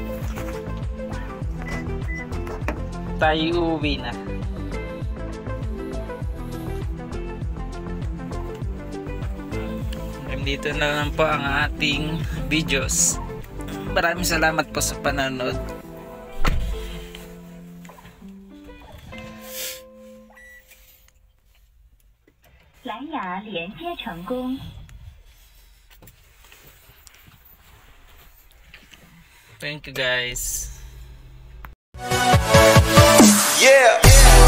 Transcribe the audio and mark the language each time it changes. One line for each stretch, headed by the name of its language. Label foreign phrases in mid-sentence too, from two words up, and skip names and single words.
Filipino: Tayo uuwi na. Dito na lang po ang ating videos. Maraming salamat po sa panonood.
Chinese: 蓝牙连接成功。
English: Thank you guys. Yeah.